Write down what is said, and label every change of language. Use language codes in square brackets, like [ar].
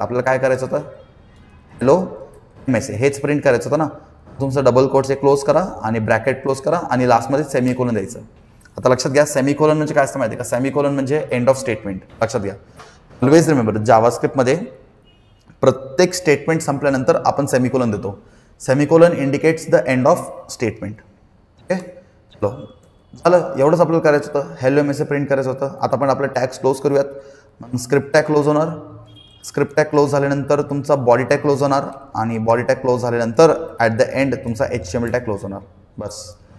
[mr] आपल्याला काय करायचं होतं, हॅलो MSA हेच प्रिंट करायचं होतं ना. तुमचं डबल कोट्स क्लोज करा आणि ब्रॅकेट क्लोज करा आणि लास्टमध्ये सेमीकोलन द्यायचं. आता लक्षात घ्या, सेमीकोलन म्हणजे काय असतं माहिती आहे का? सेमीकोलन म्हणजे [en] End of statement. [mr] लक्षात घ्या, [en] always remember, [mr] जावास्क्रिप्टमध्ये प्रत्येक स्टेटमेंट संपल्यानंतर आपण सेमीकोलन देतो. [en] Semicolon indicates the end of statement. [mr] Okay, चलो झालं, एवढंच आपल्याला करायचं होतं. हॅलो MSA प्रिंट करायचं होतं. आता आपण आपलं टॅग्स क्लोज करूयात. स्क्रिप्ट टॅग क्लोज होणार. स्क्रिप्ट टॅग क्लोज झाल्यानंतर तुमचा बॉडी टॅग क्लोज होणार आणि बॉडी टॅग क्लोज झाल्यानंतर [en] at the end [mr] तुमचा HTML टॅग क्लोज होणार. बस.